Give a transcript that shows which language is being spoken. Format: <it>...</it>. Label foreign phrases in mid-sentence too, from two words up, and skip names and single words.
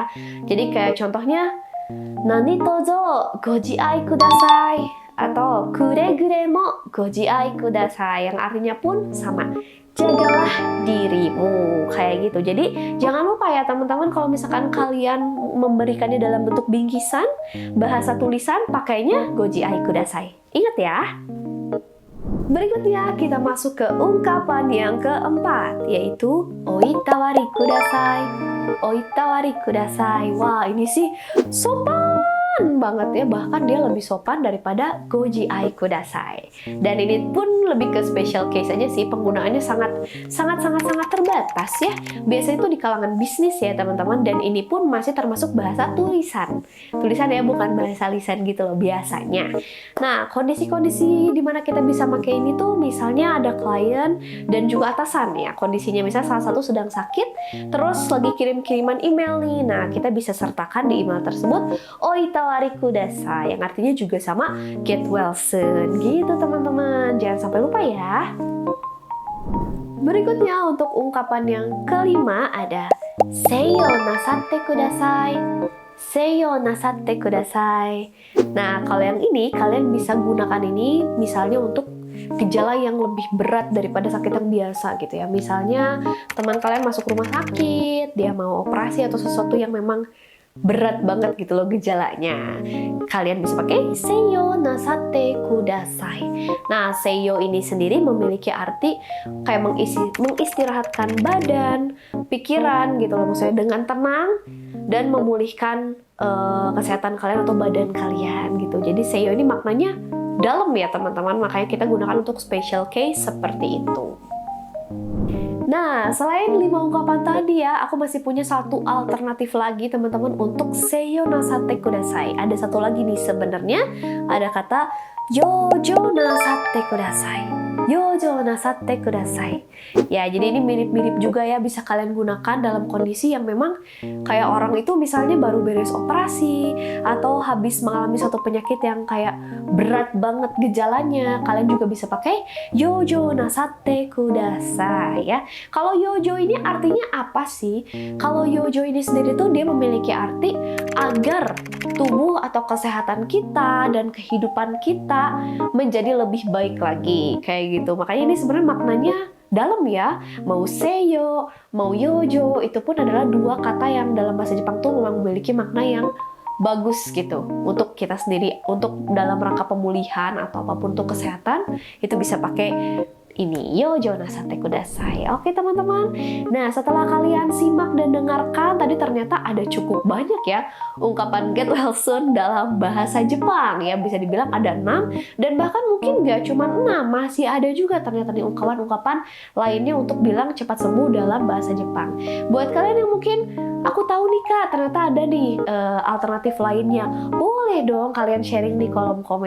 <id>Jadi kayak contohnya</id> <ja>何卒ご自愛ください</ja> <id>atau</id> <ja>くれぐれもご自愛ください,</ja> <id>yang artinya pun sama, jagalah dirimu, kayak gitu. Jadi jangan lupa ya teman-teman, kalau misalkan kalian memberikannya dalam bentuk bingkisan, bahasa tulisan pakainya</id> <ja>ご自愛ください.</ja> <id>Ingat ya. Berikutnya kita masuk ke ungkapan yang keempat, yaitu</id> <ja>お労りください. お労りください.</ja> <id>Wah, ini sih sopan banget ya, bahkan dia lebih sopan daripada</id> <ja>ご自愛ください.</ja> <id>Dan ini pun lebih ke</id> <en>special case</en> <id>aja sih, penggunaannya sangat terbatas ya. Biasanya itu di kalangan bisnis ya teman-teman, dan ini pun masih termasuk bahasa tulisan. Tulisan ya, bukan bahasa lisan gitu loh biasanya. Nah, kondisi-kondisi dimana kita bisa pakai ini tuh misalnya ada klien dan juga atasan ya. Kondisinya misalnya salah satu sedang sakit, terus lagi kirim-kiriman email nih. Nah, kita bisa sertakan di email tersebut</id> <ja>お労りください,</ja> <id>yang artinya juga sama</id> <en>get well soon</en> <id>gitu teman-teman. Jangan sampai lupa ya. Berikutnya untuk ungkapan yang kelima ada</id> <ja>静養なさってください. 静養なさってください.</ja> <id>Nah, kalau yang ini kalian bisa gunakan ini misalnya untuk gejala yang lebih berat daripada sakit yang biasa gitu ya. Misalnya teman kalian masuk rumah sakit, dia mau operasi atau sesuatu yang memang berat banget gitu loh gejalanya. Kalian bisa pakai</id> <ja>静養なさってください.</ja> <id>Nah, seiyo ini sendiri memiliki arti kayak mengistirahatkan badan, pikiran gitu loh, maksudnya dengan tenang dan memulihkan kesehatan kalian atau badan kalian gitu. Jadi seiyo ini maknanya dalam ya teman-teman, makanya kita gunakan untuk</id> <en>special case</en> <id>seperti itu. Nah, selain 5 ungkapan tadi ya, aku masih punya satu alternatif lagi teman-teman untuk</id> <ja>静養なさってください.</ja> <id>Ada satu lagi nih sebenarnya, ada kata</id> <ja>養生なさってください. 養生なさってください.</ja> <id>Ya, jadi ini mirip-mirip juga ya, bisa kalian gunakan dalam kondisi yang memang kayak orang itu misalnya baru beres operasi atau habis mengalami suatu penyakit yang kayak berat banget gejalanya. Kalian juga bisa pakai</id> <ja>養生なさってください</ja> <id>ya. Kalau yojo ini artinya apa sih? Kalau yojo ini sendiri tuh dia memiliki arti agar tubuh atau kesehatan kita dan kehidupan kita menjadi lebih baik lagi, kayak gitu. Makanya ini sebenarnya maknanya dalam ya. Mau seiyo, mau yojo, itu pun adalah dua kata yang dalam bahasa Jepang tuh memang memiliki makna yang bagus gitu untuk kita sendiri, untuk dalam rangka pemulihan atau apapun untuk kesehatan, itu bisa pakai ini</id> <ja>養生なさってください.</ja> <id>Oke teman-teman, nah setelah kalian simak dan dengarkan tadi, ternyata ada cukup banyak ya ungkapan</id> <en>get well soon</en> <id>dalam bahasa Jepang ya. Bisa dibilang ada 6, dan bahkan mungkin gak cuma 6, masih ada juga ternyata nih ungkapan-ungkapan lainnya untuk bilang cepat sembuh dalam bahasa Jepang. Buat kalian yang mungkin aku tahu nih kak, ternyata ada nih alternatif lainnya, boleh boleh dong kalian sharing di kolom komen.</id>